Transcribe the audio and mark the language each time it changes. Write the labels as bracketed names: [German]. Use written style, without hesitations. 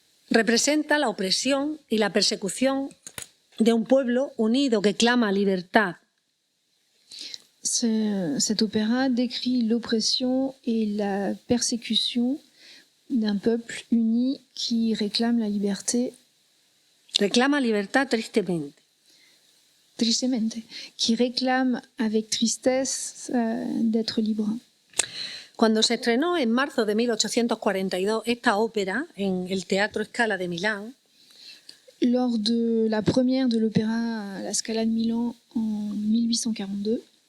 [Spanish] Representa la opresión y la persecución de un pueblo unido que clama libertad. [French] Cet opéra décrit l'oppression et la persécution d'un peuple uni qui réclame la liberté, [Spanish] Reclama libertad tristemente. [French] tristemente, qui réclame avec tristesse d'être libre. [Spanish] Cuando se estrenó en marzo de 1842 esta ópera en el Teatro Scala de Milán, [French] Lors de la première de l'opéra à la Scala de Milan en 1842,